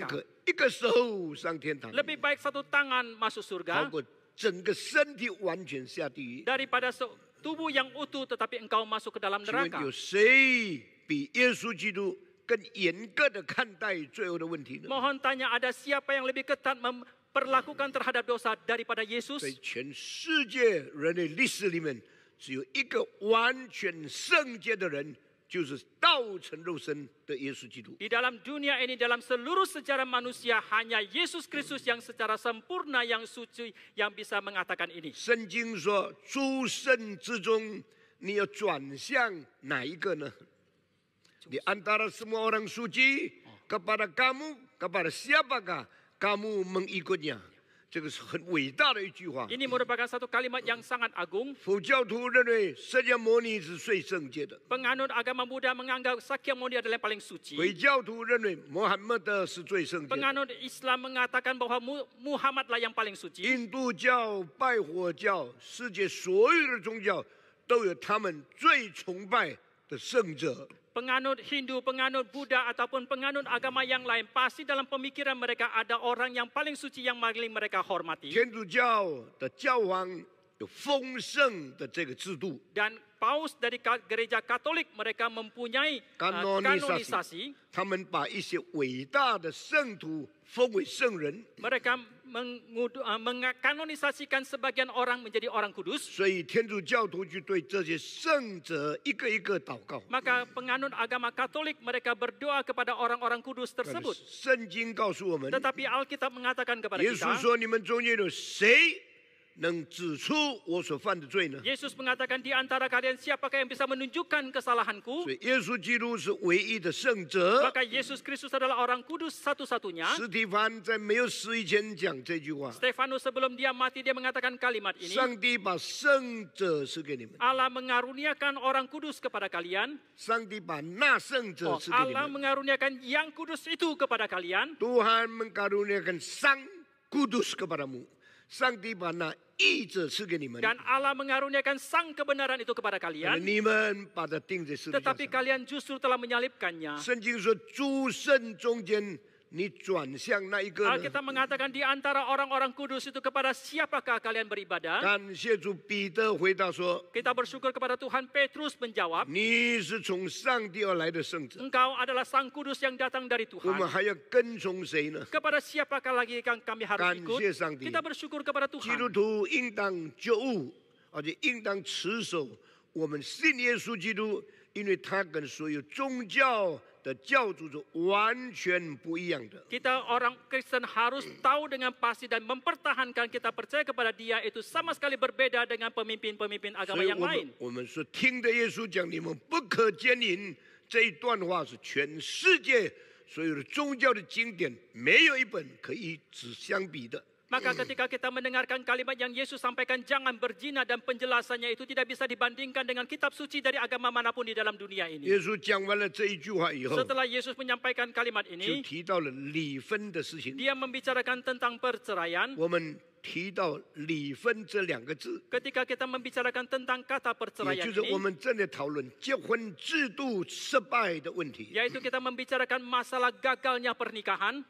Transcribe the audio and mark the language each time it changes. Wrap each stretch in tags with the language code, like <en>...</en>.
<id>neraka.</id> <zh>可一个手上天堂，</zh> <id>Lebih baik satu tangan masuk</id> <zh>好</zh> <id>surga</id> <zh>过整个身体完全下地狱。</zh> <id>daripada tubuh yang utuh tetapi engkau masuk ke dalam</id> <zh>请问</zh> <id>neraka.</id> <zh>有谁比耶稣基督更严格的看待罪恶的问题呢？</zh> <id>Mohon tanya, ada siapa yang lebih ketat memperlakukan terhadap dosa daripada Yesus?</id> <zh>在全世界人类历史里面，只有一个完全圣洁的人，就是道成肉身的耶稣基督。</zh> <id>Di dalam dunia ini, dalam seluruh sejarah manusia, hanya Yesus Kristus yang secara sempurna, yang suci, yang bisa mengatakan ini.</id> <zh>圣经说，诸圣之中，你要转向哪一个呢？</zh> <id>Di antara semua orang suci, kepada kamu, kepada siapakah kamu mengikutnya？</id> <zh>这个是很伟大的一句话。</zh> <id>Ini merupakan satu kalimat yang sangat agung.</id> <zh>佛教徒认为释迦牟尼是最圣洁的，</zh> <id>Penganut agama Buddha menganggap Sakyamuni adalah yang paling suci.</id> <zh>回教徒认为穆罕默德是最圣洁的，</zh> <id>Penganut Islam mengatakan bahwa Muhammadlah yang paling suci.</id> <zh>印度教、拜火教，世界所有的宗教都有他们最崇拜的圣者。</zh> <id>Penganut Hindu, penganut Buddha ataupun penganut agama yang lain, pasti dalam pemikiran mereka ada orang yang paling suci yang paling mereka hormati.</id> <zh>天主教的教皇有丰盛的这个制度，</zh> <id>Dan Paus dari gereja Katolik mereka mempunyai kanonisasi.</id> <zh>他们把一些伟大的圣徒封为圣人，</zh> <id>Mereka mengkanonisasikan sebagian orang menjadi orang kudus.</id> <zh>所以天主教徒就对这些圣者一个一个祷告。</zh> <id>Maka penganut agama Katolik mereka berdoa kepada orang-orang kudus</id> <zh>但是</zh> <id>tersebut.</id> <zh>圣经告诉我们，</zh> <id>Tetapi Alkitab mengatakan kepada</id> <zh>耶稣</zh> <id>kita,</id> <zh>说：“你们中间有谁能指出我所犯的罪呢？”</zh> <id>Yesus mengatakan di antara kalian siapakah yang bisa menunjukkan kesalahanku?</id> <zh>所以耶稣基督是唯一的圣者。</zh> <id>Maka Yesus Kristus adalah orang kudus satu-satunya.</id> <zh>司提反在没有死以前讲这句话：</zh> <id>Stefanus sebelum dia mati dia mengatakan kalimat ini.</id> <zh>上帝把圣者赐给你们，</zh> <id>Allah mengaruniakan orang kudus kepada kalian.</id> <zh>上帝把那圣者赐给你</zh> <id>Allah</id> <zh>们。</zh> <id>mengaruniakan yang kudus itu kepada kalian. Tuhan mengkaruniakan sang kudus kepadamu.</id> <zh>上帝把那义者赐给你们，</zh> <id>Dan Allah mengaruniakan sang kebenaran itu kepada</id> <zh>而</zh> <id>kalian.</id> <zh>你们把它钉在十字架</zh> <id>Tetapi</id> <zh>上。</zh> <id>kalian justru telah menyalibkannya.</id> <zh>圣经说，诸圣中间，你转向那一个呢？</zh> <id>Alkitab mengatakan di antara orang-orang kudus itu kepada siapakah kalian beribadah?</id> <zh>感谢主，彼得回答说</zh> <id>Kita bersyukur kepada Tuhan. Petrus menjawab,</id> <zh>你是从上帝而来的圣者，</zh> <id>engkau adalah sang kudus yang datang dari</id> <zh>我们</zh> <id>Tuhan.</id> <zh>还要跟从谁呢？</zh> <id>Kepada siapakah lagi yang kami harus</id> <zh>感</zh> <id>ikut?</id> <zh>谢上帝。</zh> <id>Kita bersyukur kepada</id> <zh>基督</zh> <id>Tuhan.</id> <zh>徒应当觉悟，而且应当持守我们信耶稣基督，因为他跟所有宗教的教主是完全不一样的。</zh> <id>Kita orang Kristen harus tahu dengan pasti dan mempertahankan kita percaya kepada Dia itu sama sekali berbeda dengan pemimpin-pemimpin</id> <zh>所</zh> <id>agama</id> <zh>以</zh> <id>yang</id> <zh>我</zh> <id>lain.</id> <zh>们我们说听的耶稣讲，你们不可奸淫，这一段话是全世界所有的宗教的经典没有一本可以只相比的。</zh> <id>Maka ketika kita mendengarkan kalimat yang Yesus sampaikan jangan berzina dan penjelasannya itu tidak bisa dibandingkan dengan kitab suci dari agama manapun di dalam dunia</id> <zh>耶</zh> <id>ini.</id> <zh>稣讲完了这一句话以后，</zh> <id>Setelah Yesus menyampaikan kalimat</id> <zh>就</zh> <id>ini,</id> <zh>提到了离婚的事情。</zh> <id>Dia membicarakan tentang perceraian.</id> <zh>我们提到离婚这两个字，</zh> <id>Ketika kita membicarakan tentang kata</id> <zh>也</zh> <id>perceraian</id> <zh>就是我</zh> <id>ini,</id> <zh>们正在讨论结婚制度失败的问题。</zh> <id>yaitu kita membicarakan masalah gagalnya pernikahan.</id>